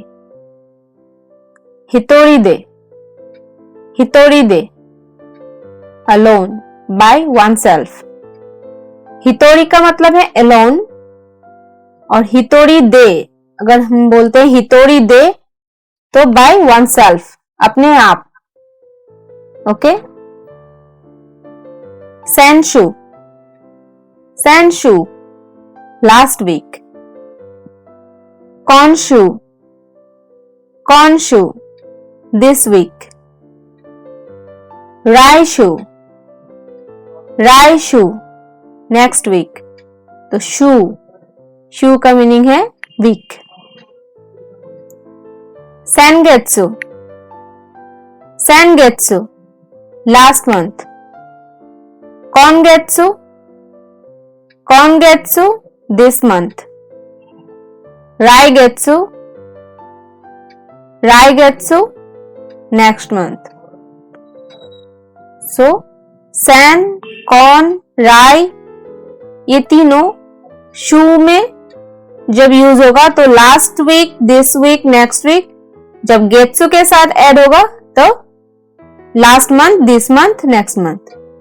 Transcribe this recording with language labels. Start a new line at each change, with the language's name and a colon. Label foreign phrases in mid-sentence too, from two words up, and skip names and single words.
Japanese: 一人で、一人で
English: alone by one self.
Hindi: हितोरी का मतलब है अलोन, और
Japanese: 一人で
Hindi: अगर हम बोलते हैं
Japanese: 一人で
Hindi: तो
English: by one self,
Hindi: अपने आप।
English: ओके,
Japanese: 先週、先週
English: last week.
Japanese: 今週、今週
English: this week.
Japanese: 来週、来週
English: next week.
Hindi: तो शू, शू का मीनिंग है वीक।
Japanese: 先月、先月
English: last month.
Japanese: 今月、今月
English: this month.
Japanese: 来月、来月
English: next month.
Hindi: सो
Japanese: 先、今、来
Hindi: ये तीनों शू में जब यूज होगा तो
English: last week, this week, next week.
Hindi: जब गेत्सु के साथ ऐड होगा तो
English: last month, this month, next month.